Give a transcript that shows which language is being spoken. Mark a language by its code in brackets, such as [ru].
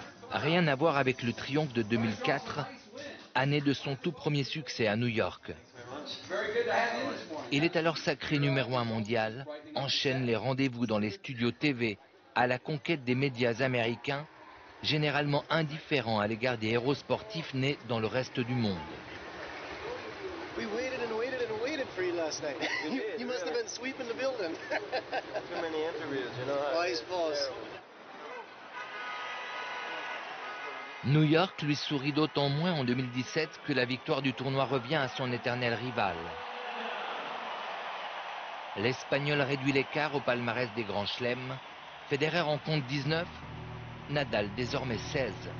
[fr] Rien à voir avec le triomphe de 2004, année de son tout premier succès à New York. Il est alors sacré numéro 1 mondial, enchaîne les rendez-vous dans les studios TV à la conquête des médias américains, généralement indifférents à l'égard des héros sportifs nés dans le reste du monde. [en] We waited and waited and waited for you last night. You must have been sweeping the building. Too many interviews, you know. Oh, I suppose. [fr] New York lui sourit d'autant moins en 2017 que la victoire du tournoi revient à son éternel rival. L'Espagnol réduit l'écart au palmarès des grands chelems. Federer en compte 19, Nadal désormais 16.